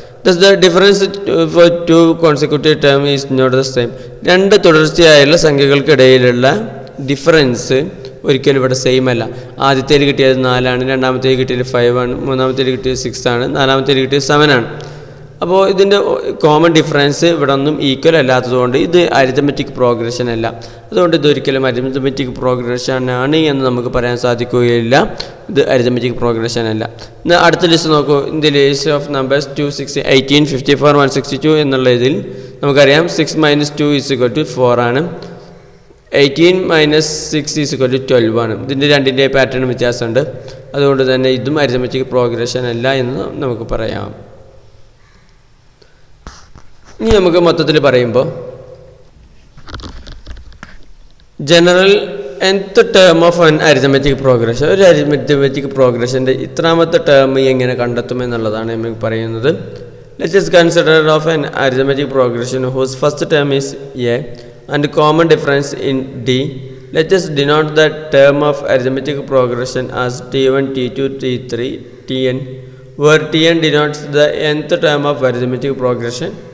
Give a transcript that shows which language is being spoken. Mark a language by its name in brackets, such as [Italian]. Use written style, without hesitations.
[English] Thus the difference for 2 consecutive term is not the same. [Malayalam] 2 തുടർച്ചയായുള്ള സംഖ്യകൾക്കിടയിലുള്ള difference ഒരിക്കലും ഇവിടെ same അല്ല. ആദ്യത്തേൽ കിട്ടിയത് 4 ആണ്, രണ്ടാമത്തേൽ കിട്ടിയത് 5 ആണ്, മൂന്നാമത്തേൽ കിട്ടിയത് 6 ആണ്, നാലാമത്തേൽ കിട്ടിയത് 7 ആണ്. അപ്പോൾ ഇതിൻ്റെ കോമൺ ഡിഫറൻസ് ഇവിടെ ഒന്നും ഈക്വൽ അല്ലാത്തതുകൊണ്ട് ഇത് അരിത്മെറ്റിക് പ്രോഗ്രഷൻ അല്ല. അതുകൊണ്ട് ഇതൊരിക്കലും അരിത്മെറ്റിക് പ്രോഗ്രഷൻ ആണ് എന്ന് നമുക്ക് പറയാൻ സാധിക്കുകയില്ല. ഇത് അരിത്മെറ്റിക് പ്രോഗ്രഷൻ അല്ല. എന്നാൽ അടുത്ത ലിസ്റ്റ് നോക്കൂ. [English] in the list of numbers [Malayalam] 2 6 18 54 162 എന്നുള്ള ഇതിൽ നമുക്കറിയാം 6 - 2 [English] is equal to [Malayalam] 4 ആണ്. 18 - 6 [English] is equal to [Malayalam] 12 ആണ്. ഇതിൻ്റെ രണ്ടിൻ്റെ പാറ്റേൺ വ്യത്യാസമുണ്ട്. അതുകൊണ്ട് തന്നെ ഇതും അരിത്മെറ്റിക് പ്രോഗ്രഷൻ അല്ല എന്ന് നമുക്ക് പറയാം. ഇനി നമുക്ക് മൊത്തത്തിൽ പറയുമ്പോൾ [English] general nth term of an arithmetic progression, [Malayalam] ഒരു അരിത്മെറ്റിക് പ്രോഗ്രഷൻ്റെ ഇത്രാമത്തെ ടേം എങ്ങനെ കണ്ടെത്തും എന്നുള്ളതാണ് നമുക്ക് പറയുന്നത്. [English] Let us consider of an arithmetic progression whose first term is a and common difference in d. Let us denote the term of arithmetic progression as t1 t2 t3 tn, where tn denotes the nth term of arithmetic progression.